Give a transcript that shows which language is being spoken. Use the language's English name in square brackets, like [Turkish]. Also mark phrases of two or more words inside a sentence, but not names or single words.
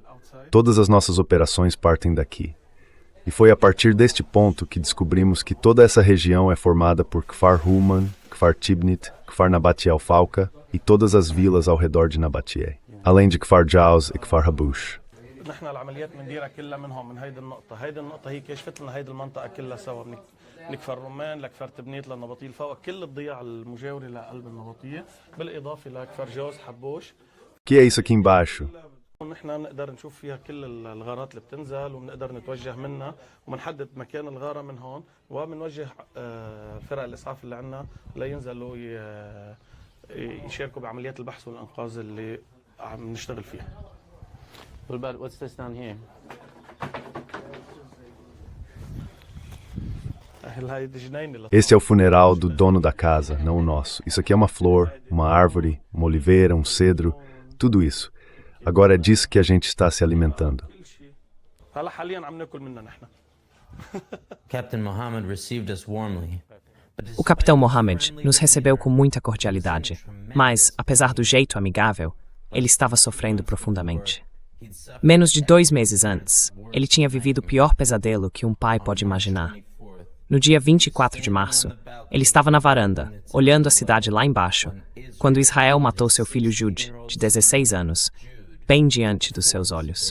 [Portuguese] Todas as nossas operações partem daqui. E foi a partir deste ponto que descobrimos que toda essa região é formada por Kfar Human, Kfar Tibnit, Kfar Nabatea Al-Falka e todas as vilas ao redor de Nabatea, além de Kfar Jauz e Kfar Habush. [Arabic] نحن العمليات بنديرها كلها منهم من هيدي النقطة. هيدي النقطة هي كشفت لنا هيدي المنطقة كلها سوا من كفر رمان لكفر تبنيت للنبطية الفوق كل الضياع المجاورة لقلب النبطية بالإضافة لكفر جوز حبوش. [Portuguese] Que é isso aqui embaixo? [Arabic] نحن بنقدر نشوف فيها كل الغارات اللي بتنزل وبنقدر نتوجه منها وبنحدد مكان الغارة من هون وبنوجه فرق الإسعاف اللي عندنا لينزلوا يشاركوا بعمليات البحث والإنقاذ اللي عم نشتغل فيها. [English] What's this down here? [Portuguese] Esse é o funeral do dono da casa, não o nosso. Isso aqui é uma flor, uma árvore, uma oliveira, um cedro, tudo isso. Agora é disso que a gente está se alimentando. [English] Captain Mohammed received us warmly. [Portuguese] O capitão Mohammed nos recebeu com muita cordialidade, mas, apesar do jeito amigável, ele estava sofrendo profundamente. Menos de 2 meses antes, ele tinha vivido o pior pesadelo que um pai pode imaginar. No dia 24 de março, ele estava na varanda, olhando a cidade lá embaixo, quando Israel matou seu filho Jude, de 16 anos, bem diante dos seus olhos.